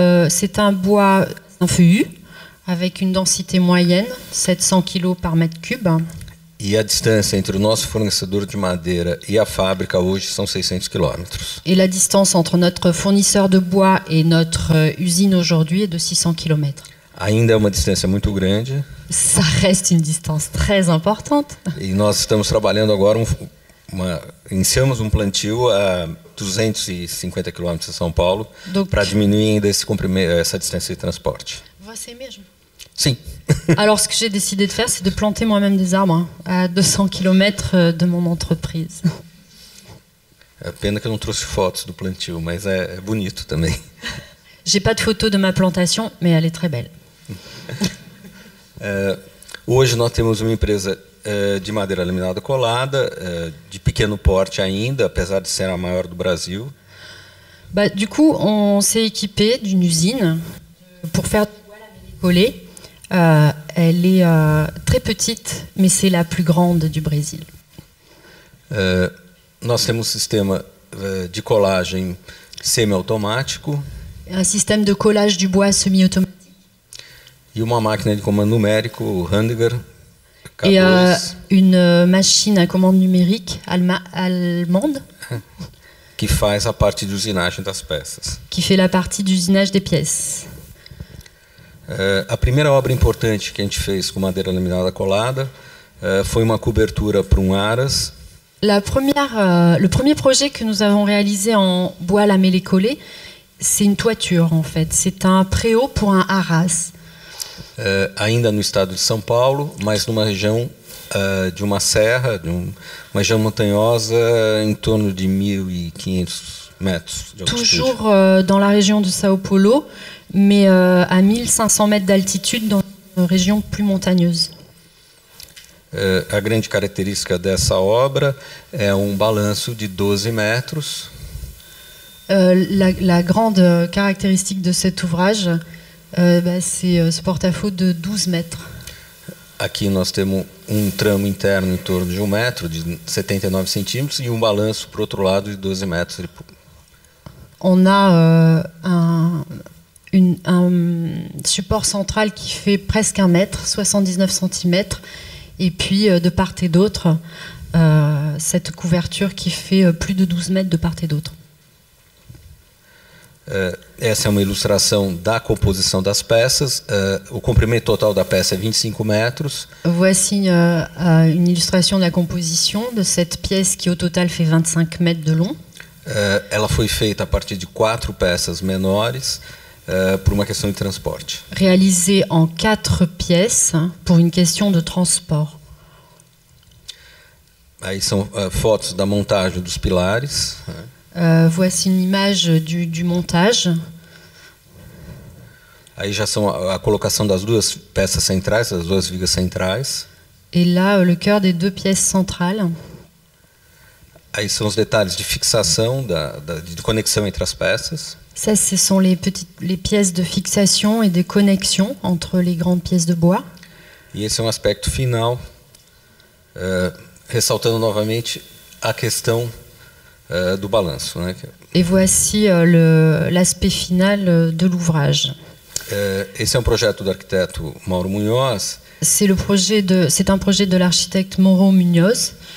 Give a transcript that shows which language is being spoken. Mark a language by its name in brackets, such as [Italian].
[French] C'est un bois, un feuillu, avec une densité moyenne, 700 kg par mètre cube. [Portuguese] E a distância entre o nosso fornecedor de madeira e a fábrica hoje são 600 quilômetros. [French] Et la distance entre notre fournisseur de bois et notre usine aujourd'hui est de 600 km. [Portuguese] Ainda é uma distância muito grande. [French] Ça reste une distance très importante. [Portuguese] E nós estamos trabalhando agora, iniciamos um plantio a 250 quilômetros de São Paulo para diminuir ainda essa distância de transporte. Você mesmo? Sim. [French] Alors, ce que j'ai décidé de faire, c'est de planter moi-même des arbres à 200 km de mon entreprise. [Portuguese] É pena que eu não trouxe fotos do plantio, mas é bonito também. [French] J'ai pas de photo de ma plantation, mais elle est très belle. [Portuguese] Hoje nós temos uma empresa de madeira laminada colada, de pequeno porte ainda, apesar de ser a maior do Brasil. [French] Bah, du coup, on s'est équipé d'une usine pour faire du bois lamellé collé. Elle est très petite, mais c'est la plus grande du Brésil. [Portuguese] Nós temos um sistema de colagem semiautomático. [French] Un système de collage du bois semi-automatique. [Portuguese] E uma máquina de comando numérico, o Handiger [French] Et K2, une machine à commande numérique allemande [Portuguese] que faz a parte de usinagem das peças. [French] qui fait la partie d'usinage des pièces. [Portuguese] A primeira obra importante que a gente fez com madeira laminada colada foi uma cobertura para um aras. [French] Le premier projet que nous avons réalisé en bois lamellé collé, c'est une toiture en fait. C'est un préau pour un haras. [Portuguese] Ainda no estado de São Paulo, mas numa região de uma serra, uma região montanhosa em torno de 1.500 metros de altitude. [French] Toujours dans la région de Sao Paulo, mais à 1500 mètres d'altitude dans une région plus montagneuse. [Portuguese] A grande característica dessa obra é um balanço de 12 metros. [French] La grande caractéristique de cet ouvrage, c'est ce porte-à-faux de 12 mètres. [Portuguese] Aqui nós temos um tramo interno em torno de 1 metro, de 79 centímetros, e um balanço para o outro lado de 12 metros. [French] On a un support central qui fait presque 1 mètre, 79 centimètres, et puis de part et d'autre, cette couverture qui fait plus de 12 mètres de part et d'autre. [Portuguese] Essa é uma ilustração da composição das peças. O comprimento total da peça é 25 metros. [French] Voici une illustration de la composition de cette pièce qui au total fait 25 mètres de long. [Portuguese] Ela foi feita a partir de 4 peças menores por uma questão de transporte. [French] Réalisée en 4 pièces pour une question de transport. [Portuguese] Aí são fotos da montagem dos pilares. [French] Voici une image du montage. [Portuguese] Aí já são a colocação das duas peças centrais, das duas vigas centrais. [French] Et là, le cœur des 2 pièces centrales. [Portuguese] Aí são os detalhes de fixação, de conexão entre as peças. [French] Ça, ce sont les pièces de fixation et de connexion entre les grandes pièces de bois. [Portuguese] E esse é um aspecto final, ressaltando novamente a questão do balanço, né? [French] Et voici l'aspect final de l'ouvrage. [Portuguese] Esse é um projeto do arquiteto Mauro Munhoz. [French] C'est un projet de l'architecte Mauro Munhoz.